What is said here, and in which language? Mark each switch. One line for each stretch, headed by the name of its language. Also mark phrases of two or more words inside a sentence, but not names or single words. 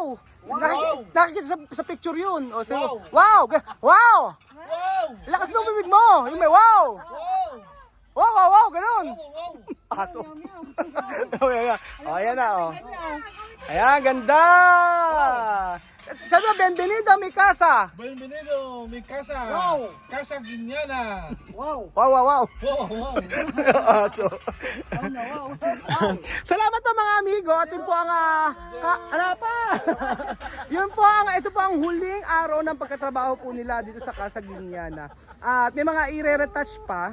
Filipino: Nakikita sa picture yun. O, sige. Wow! Wow! Wow! Lakas mo ang bibig mo. Yung may wow. Wow! Wow, ganun. Wow! Aso. O, ayan na, oh. Ayan, ganda. Sabi mo,
Spanish: bienvenido a mi casa. Bienvenido, mi casa! Wow! Casa Guiñana! Wow!
Filipino: Wow. Wow! Wow! Aso. Salamat po mga amigo. At yun po ang ano pa? Ito po ang huling araw ng pagkatrabaho po nila dito sa Casa Guiñana. At may mga i-retouch pa.